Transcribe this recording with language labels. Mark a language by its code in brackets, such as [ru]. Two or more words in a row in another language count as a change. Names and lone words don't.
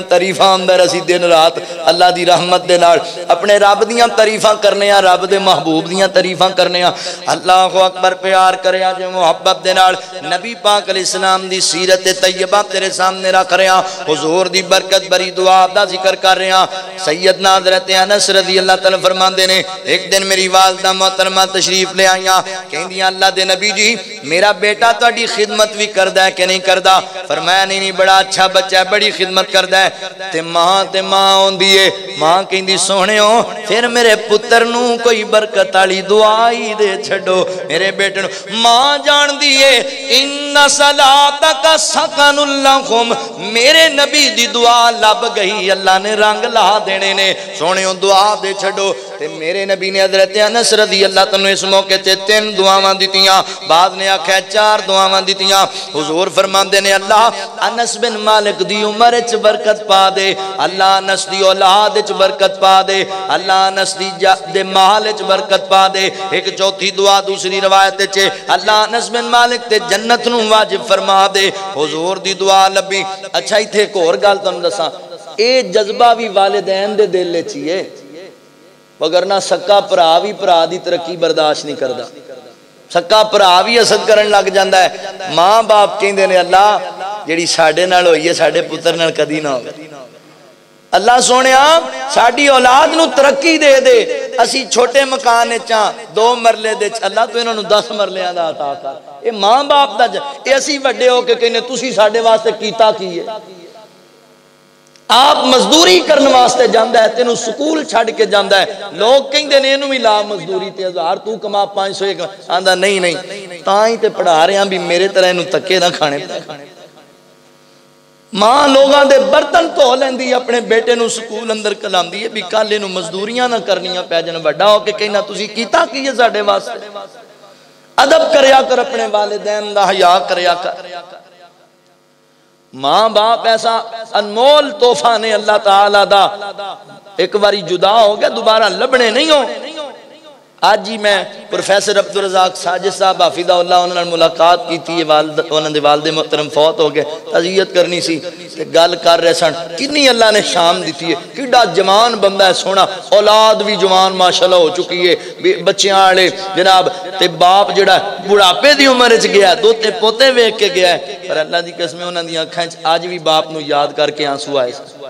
[pa] تعریفاں اندر اسیں دن رات اللہ دی رحمت دے نال اپنے رب دیاں تعریفاں کرنے آں رب دے محبوب دیاں تعریفاں کرنے آں [ar] اللہ اکبر [pa] پیار کرے جے محبت دے نال نبی پاک علیہ السلام دی سیرت طیبہ تیرے سامنے رکھ رہا حضور دی برکت بھری دعا دا ذکر کر رہا سیدنا حضرت انس [ar] رضی اللہ تعالیٰ [pa] فرماندے نے ایک دن میری والدہ محترمہ تشریف لے آئیاں کہندیاں اللہ دے نبی جی میرا بیٹا تہاڈی خدمت بھی کردا ہے کہ نہیں کردا فرمایا نہیں بڑا اچھا بچہ ہے بڑی خدمت کرتا ہے تے ماں آؤندی ہے ماں کہندی سوہنیو فیر میرے پتر نوں کوئی برکت والی دعا ہی دے چھڈو میرے بیٹے نوں ماں جاندی ہے [ar] إن صلاتك سكن لهم [pa] میرے نبی دی دعا لب گئی اللہ نے رنگ لا دینے نے سوہنیو دعا دے چھڈو تے میرے نبی نے حضرت انس [ar] رضی اللہ تعالیٰ [pa] اس موقعے تے 3 دعاواں دتیاں بعد نے آکھیا 4 دعاواں دتیاں حضور فرماندے نے اللہ انس بن مالک دی عمر چ برکت پا دے اللہ انس دی اولاد چ برکت پا دے اللہ انس دی دے مال چ برکت پا دے ایک چوتھی دعا دوسری روایت چ اللہ انس بن مالک تے جنت نوں واجب فرما دے حضور دی دعا لبھی اچھا ایتھے ایک ہور گل تہانوں دساں اے جذبہ بھی والدین دے دل وچ ہی ہے، وگرنہ سکا بھرا بھی بھرا دی ترقی برداشت نہیں کردا، سکا بھرا بھی حسد کرن لگ جاندا ہے۔ ماں باپ کہندے نے اللہ جیڑی ساڈے نال ہوئی ہے ساڈے پتر نال کدی نہ ہوے، اللہ سونیا ساڈی اولاد نو ترقی دے دے، اسی چھوٹے مکان چاں 2 مرلے دے اللہ تو انہاں نو 10 مرلیاں دا عطا کر۔ اے ماں باپ دا اے اسی وڈے ہو کے کہنے تسی ساڈے واسطے کیتا کی ہے؟ آپ مزدوری کرنے واسطے جاندا ہے، تینوں سکول چھڑ کے جاندا ہے، لوگ کہندے نے اینوں بھی لا مزدوری تے 1000 تو کما 500 ایک آندا نہیں نہیں تاں ہی تے پڑھا رہے ہیں بھی میرے طرح اینوں تکے نہ کھانے پے۔ ماں لوگاں دے برتن دھو لیندی اپنے بیٹے نو سکول اندر کلاندی ہے بھی کل اینوں مزدوریاں نہ کرنیاں پے جان، وڈا ہو کے کہنا تسی کیتا کی ہے ساڈے واسطے؟ ادب کریا کر اپنے والدین دا، حیا کریا کر۔ ماں باپ ایسا انمول تحفہ نے اللہ تعالیٰ دا، ایک باری جدا ہو گیا دوبارہ لبنے نہیں ہو۔ آج ہی میں پروفیسر عبدالرزاق ساجد صاحب [ar] حافظہ اللہ [pa] انہوں نے ملاقات کی تھی، انہوں نے والد محترم فوت ہو گئے، تعزیت کرنی سی تے گل کر رہے سن کنی اللہ نے شام دیتی ہے، کڈا جوان بندہ ہے سونا، اولاد بھی جوان ماشاءاللہ ہو چکی ہے، بچیاں والے جناب تے باپ جڑا بڑھاپے دی عمر وچ گیا، دوتے پوتے ویکھ کے گیا ہے، پر اللہ دی قسم انہاں دی اکھاں وچ اج بھی باپ نو یاد کر کے آنسو آئے۔